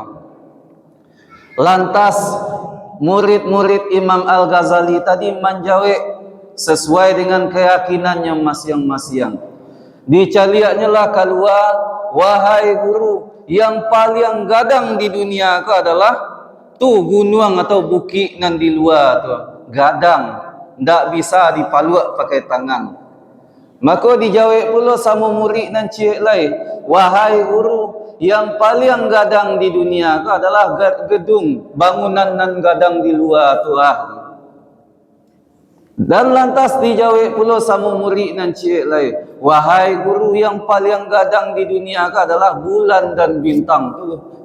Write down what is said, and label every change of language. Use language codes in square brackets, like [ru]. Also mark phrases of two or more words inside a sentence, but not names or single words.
[id] Lantas murid-murid Imam Al-Ghazali tadi menjawab sesuai dengan keyakinannya masing-masing. Dicaliaknya lah keluar, wahai guru, yang paling gadang di dunia kau adalah tu gunung atau bukit nan di luar tu. [min] Gadang, ndak bisa dipaluk pakai tangan. [id] Maka dijawab pula sama murid dan cik lain, wahai guru, yang paling gadang di dunia itu adalah gedung, bangunan nan gadang di luar tu ah. Dan lantas dijawab pula sama murid dan cik lain, wahai guru, yang paling gadang di dunia itu adalah bulan dan bintang tu.